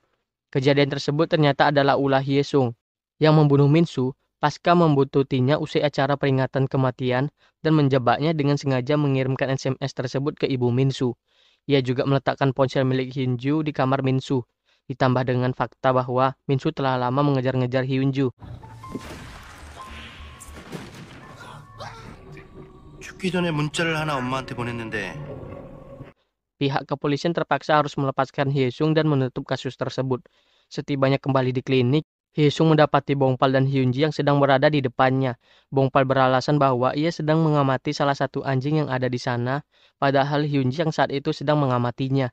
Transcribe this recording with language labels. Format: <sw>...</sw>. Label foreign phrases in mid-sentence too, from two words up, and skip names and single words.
<id>Kejadian tersebut ternyata adalah ulah Hyesung yang membunuh Min Soo pasca membuntutinya usai acara peringatan kematian dan menjebaknya dengan sengaja mengirimkan SMS tersebut ke ibu Min Soo. Ia juga meletakkan ponsel milik Hyunju di kamar Min Soo, ditambah dengan fakta bahwa Min Soo telah lama mengejar-ngejar Hyunju.</id> <ko>죽기 전에 문자를 하나 엄마한테 보냈는데</ko> <id>Pihak kepolisian terpaksa harus melepaskan Hyesung dan menutup kasus tersebut. Setibanya kembali di klinik, Hyesung mendapati Bongpal dan Hyunji yang sedang berada di depannya. Bongpal beralasan bahwa ia sedang mengamati salah satu anjing yang ada di sana, padahal Hyunji yang saat itu sedang mengamatinya.</id>